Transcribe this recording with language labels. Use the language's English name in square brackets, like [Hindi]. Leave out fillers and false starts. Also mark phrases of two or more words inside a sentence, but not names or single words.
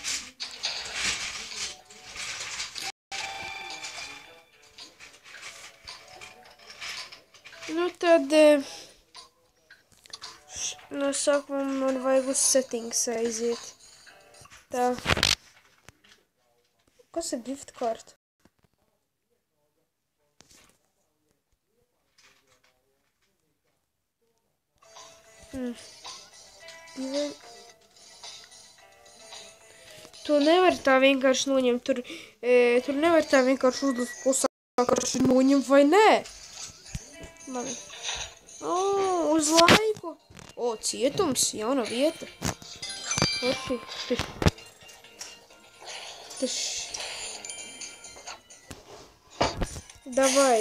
[Latvian] Nu tad, no sākuma man vajag uz settings aiziet. Tā. Kas ir [English] gift card? [Latvian] To nevar tā vienkārši noņemt, tur nevar tā vienkārši uzlikt klusākārši noņemt, vai nē? Labi. O, uz laiku. O, cietums, jauna vieta. Davai.